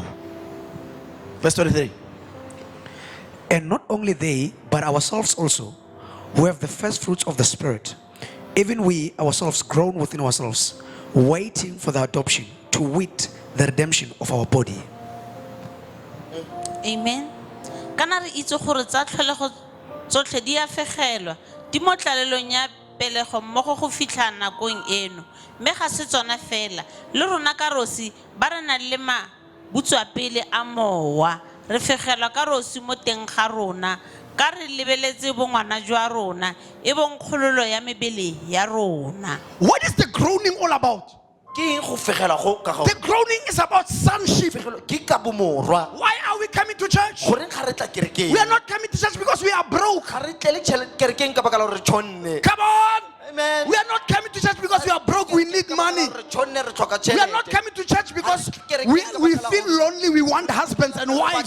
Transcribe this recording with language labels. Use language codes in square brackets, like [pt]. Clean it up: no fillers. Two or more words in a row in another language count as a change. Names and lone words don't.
[en] Verse 23. And not only they, but ourselves also, who have the first fruits of the Spirit, even we ourselves groan within ourselves, waiting for the adoption, to wit, the redemption of our body. Amen. [tn] Kana re itse gore tsa tlholego tsotlhe di a fegelwa di mo tlalelong ya pelego mmogo go fitlha nakong eno mme ga se tsona fela le rona ka rosi ba re na le ma butswapele a mowa re fegelwa ka rosi mo teng ga rona ka re lebeletse bongwana jwa rona e bong kgololo ya mebele ya rona. [en] What is the groaning all about? The groaning is about sonship. Why are we coming to church? We are not coming to church because we are broke. Come on. Amen. We are not coming to church because we are broke, we need money. We are not coming to church because we feel lonely, we want husbands and wives.